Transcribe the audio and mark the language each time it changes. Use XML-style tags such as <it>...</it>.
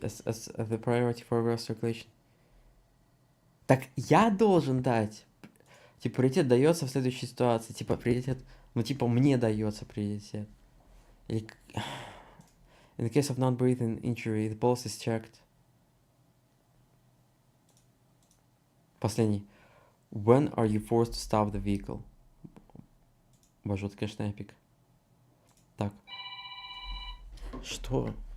<en>As the priority for reverse circulation.</en> <ru>Так я должен дать. Типа, приоритет дается в следующей ситуации. Типа, приоритет... Ну, типа, мне дается приоритет. Или...</ru> <en>In the case of non-breathing injury, the pulse is checked.</en> <ru>Последний.</ru> <en>When are you forced to stop the vehicle?</en> <ru>Боже, это, конечно, эпик. Так. Что?</ru>